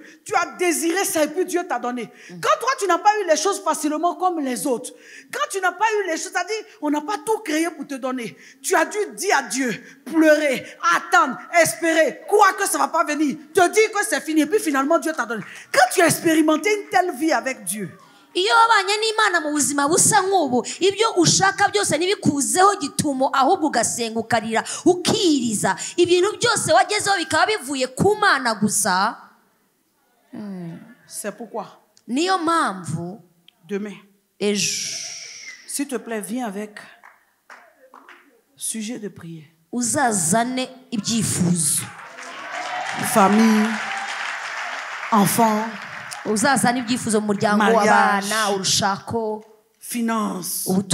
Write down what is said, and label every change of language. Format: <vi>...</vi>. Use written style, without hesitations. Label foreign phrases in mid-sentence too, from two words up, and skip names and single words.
<fr>Tu as désiré ça et puis Dieu t'a donné. Quand toi tu n'as pas eu les choses facilement comme les autres, quand tu n'as pas eu les choses, c'est-à-dire on n'a pas tout créé pour te donner. Tu as dû dire à Dieu, pleurer, attendre, espérer, croire que ça ne va pas venir, te dire que c'est fini et puis finalement Dieu t'a donné. Quand tu as expérimenté une telle vie avec Dieu,</fr> <rw>iyo wabanye n'Imana mu buzima busa nk'ubu ibyo ushaka byose ntibikuzeho gitumo ahubwo ugasenga ukarira ukiriza ibintu byose wagezeho bikaba bivuye ku Mana gusa.</rw> <fr>C'est pourquoi</fr> <rw>niyo mpamvu</rw> <fr>demain,</fr> <rw>ejo</rw> <fr>S'il te plaît, viens avec sujet de prière. Famille, enfants, mariage, finance.</fr>